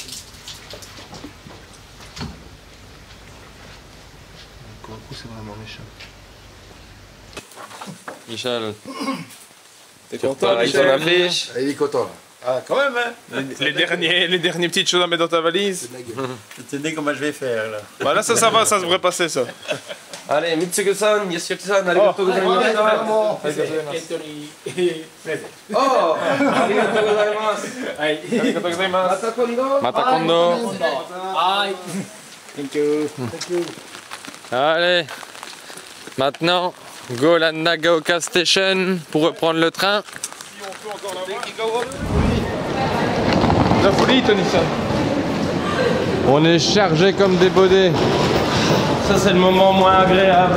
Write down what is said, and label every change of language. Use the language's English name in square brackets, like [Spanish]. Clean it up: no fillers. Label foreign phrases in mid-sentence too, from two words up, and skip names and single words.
[French] Pour le coup, c'est vraiment méchant. Michel. T'es content avec ton affiche? Il est content là. Ah, quand même, hein. Les dernières petites choses à mettre dans ta valise. Tenez comment je vais faire là. Voilà, ça va, ça devrait passer ça. Allez, [Japanese] ミツコさん、ヨシキさん、ありがとうございます. おお、ありがとうございます. ありがとうございます. また今度. また今度. [English] Thank you. [French] Allez, maintenant, go la Nagaoka Station pour reprendre le train. La folie, Tony-san. On est chargé comme des bodés. Ça, c'est le moment moins agréable.